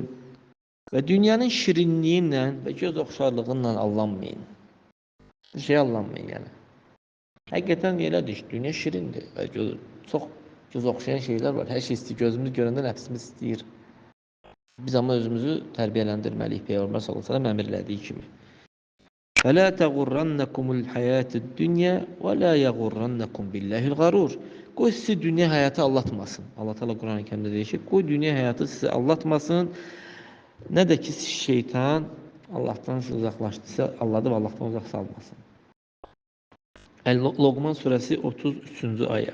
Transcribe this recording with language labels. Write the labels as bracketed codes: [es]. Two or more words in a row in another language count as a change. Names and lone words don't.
[az] Və dünyanın şirinliyi ilə və göz oxşarlığı ilə allanmayın. Bir şey allanmayın yəni. Həqiqətən elədir, dünya şirindir və çox göz oxşayan şeylər var. Hər şey istəyir, gözümüz görəndə nəfsimiz istəyir. Biz amma özümüzü tərbiyələndirməliyik, Peyğəmbər sallallahu əleyhi və səlləm əmr elədiyi kimi. [ar] فَلَا تَغُرَّنَّكُمُ الْحَيَاةُ الدُّنْيَا وَلَا يَغُرَّنَّكُمْ بِاللّٰهِ الْغَرُورُ. [az] Qoy sizi dünya hayatı aldatmasın. Allah Teala Kur'an-ı Kerim'de deyir ki, qoy dünya hayatı sizi aldatmasın. Nə də ki şeytan Allah'tan sizi uzaqlaşdırsa, alladıb Allah'tan uzaq salmasın. El-Loqman surəsi 33-cü ayə.